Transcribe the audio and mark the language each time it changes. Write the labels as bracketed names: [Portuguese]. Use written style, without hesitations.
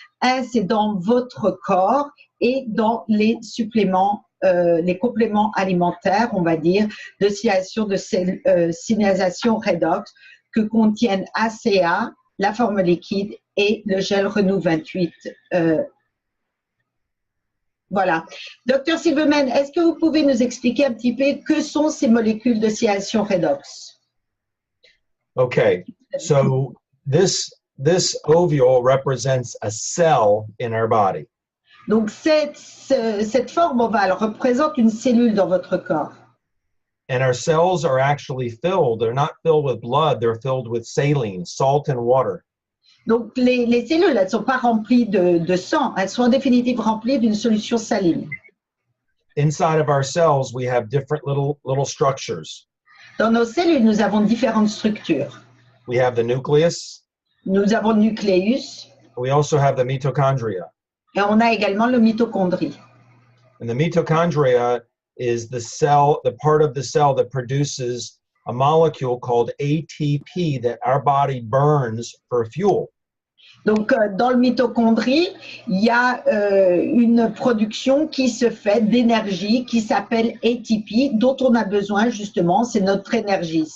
[French] Un, c'est dans votre corps et dans les suppléments, les compléments alimentaires, on va dire, d'oscillation de signalisation redox que contiennent Asea, la forme liquide et le gel Renew 28. Voilà. Dr Silverman, est-ce que vous pouvez nous expliquer un petit peu que sont ces molécules d'oscillation redox? [English] Okay, so this ovule represents a cell in our body. [French] Donc cette forme ovale représente une cellule dans votre corps. [English] And our cells are actually filled. They're not filled with blood. They're filled with saline, salt and water. [French] Donc, les cellules, elles ne sont pas remplies de sang, elles sont en définitive remplies d'une solution saline. [English] Inside of our cells, we have different little structures. [French] Dans nos cellules, nous avons différentes structures. [English] We have the nucleus. [French] Nous avons le nucléus. [English] We also have the mitochondria. [French] Et on a également le mitochondrie. [English] And the mitochondria is the part of the cell that produces a molecule called ATP that our body burns for fuel. [French] Donc, dans le mitochondrie, il y a une production qui se fait d'énergie qui s'appelle ATP, dont on a besoin justement, c'est notre énergie.